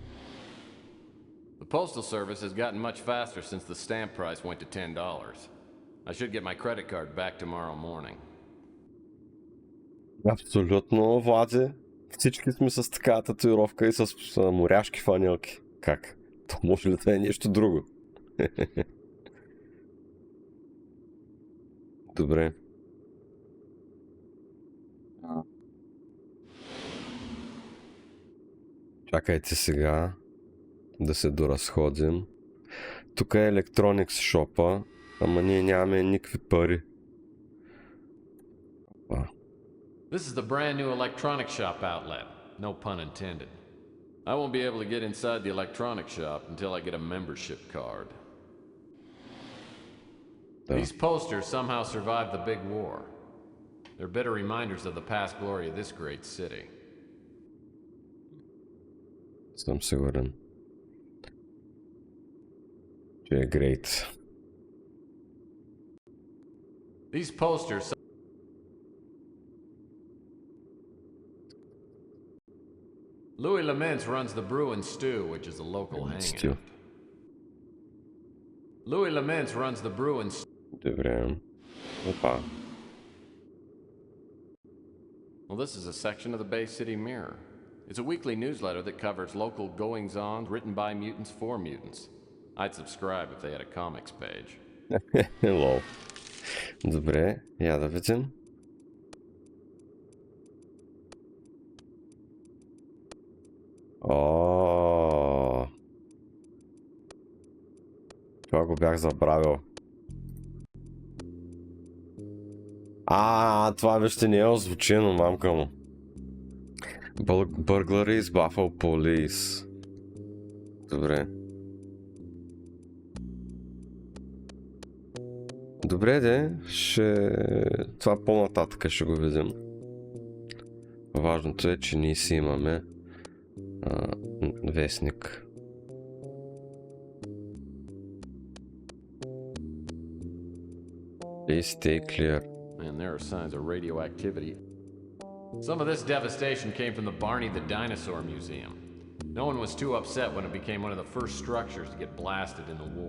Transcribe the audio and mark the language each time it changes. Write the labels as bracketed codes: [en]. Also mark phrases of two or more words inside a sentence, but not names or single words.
[en] The Postal Service has gotten much faster since the stamp price went to $10. I should get my credit card back tomorrow morning. [bg] Абсолютно, Влади. Всички сме с такава татуировка и с моряшки фанелки. Как? То може ли да е нещо друго? Добре. Чакайте сега да се доразходим. Тук е Electronics Shop-а, ама ние нямаме никакви пари. [en] This is the brand new electronic shop outlet. No pun intended. I won't be able to get inside the electronic shop until I get a membership card. These posters somehow survived the big war. They're bitter reminders of the past glory of this great city. [bg] Съм сигурен, че е great. [en] These posters... Louis Laments runs the Brew and Stew, which is a local hangout. Louis Laments runs the Brew and Stew. [bg] Добре. Опа. [en] Well, this is a section of the Bay City Mirror. It's a weekly newsletter that covers local goings-on written by mutants for mutants. I'd subscribe if they had a comics page. Hello. [bg] Добре, я да видим. Това го бях забравил. Това вижте не е озвучено, мамка му. [en] Burglary is Buffalo Police. [bg] Добре. Добре, това по-нататък ще го видим. Важното е, че ние си имаме вестник. [en] Please stay clear. Man, there are signs of radioactivity. Some of this devastation came from the Barney the Dinosaur Museum. No one was too upset when it became one of the first structures to get blasted in the war.